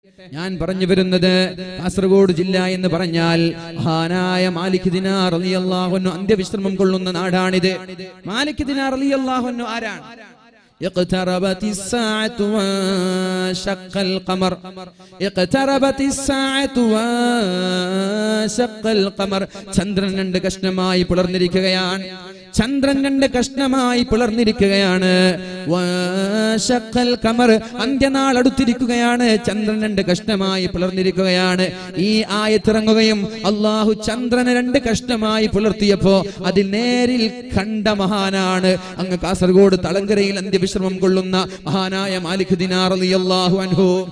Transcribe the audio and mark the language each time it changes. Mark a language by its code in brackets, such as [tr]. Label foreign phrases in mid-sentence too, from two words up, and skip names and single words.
[ml] ഞാൻ പറഞ്ഞു വരുന്നത് കാസർഗോഡ് ജില്ല എന്ന് പറഞ്ഞാൽ മഹാനായ മാലിക് ദിനാർ [ar] رضي الله عنه [ml] അന്ത്യവിശ്രമം കൊള്ളുന്ന നാടാണിത്. മാലിക് ദിനാർ [ar] رضي الله عنه [ml] ആരാണ്? [ar] اقتربت الساعة وانشق القمر اقتربت الساعة وانشق القمر [ml] ചന്ദ്രൻ രണ്ട് കഷ്ണമായി പിളർന്നിരിക്കുകയാണ്. ചന്ദ്രൻ രണ്ട് കഷ്ണമായി പിളർന്നിരിക്കുകയാണ്. [ar] وانشق القمر [ml] അന്ത്യനാൾ അടുത്തിരിക്കുകയാണ്. ചന്ദ്രൻ രണ്ട് കഷ്ണമായി പിളർന്നിരിക്കുകയാണ്. ഈ ആയത്തിറങ്ങുകയും അല്ലാഹു ചന്ദ്രനെ രണ്ട് കഷ്ണമായി പിളർത്തിയപ്പോ അതിൽ നേരിൽ കണ്ട മഹാനാണ് അങ്ങ് കാസർഗോഡ് തളങ്കരയിൽ അന്ത്യവിശ്രമം കൊള്ളുന്ന മഹാനായ മാലിക് ദിനാർ [ar] رضي الله عنه.